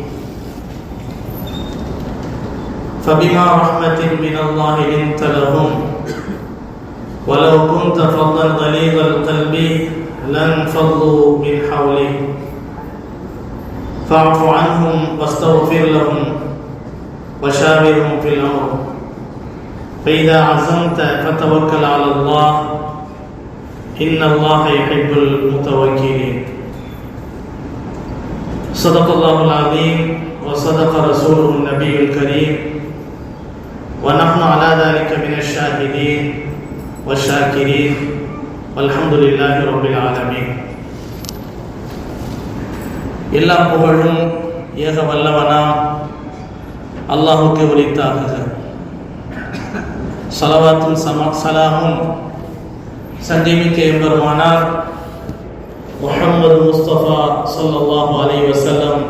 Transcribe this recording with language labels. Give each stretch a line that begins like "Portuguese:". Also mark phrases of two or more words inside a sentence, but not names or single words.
Arabic: فبما رحمة من الله لنت لهم ولو كنت فظا غليظ القلب لانفضوا من حولك فاعف عنهم واستغفر لهم وشاورهم في الأمر فإذا عزمت فتوكل على الله إن الله يحب المتوكلين. صدق الله العظيم وصدق رسوله النبي الكريم ونحن على ذلك من الشاهدين والشاكرين والحمد لله رب العالمين.
Tamil: எல்லா புகழும் ஏக வல்லவனாம் அல்லாஹுக்கு உரித்தாகுக. ஸலவாத்தும் ஸலாமும் சஞ்சீவிக்க எம்பெருமானார் முஹம்மது முஸ்தபா
Arabic: صلى الله عليه وسلم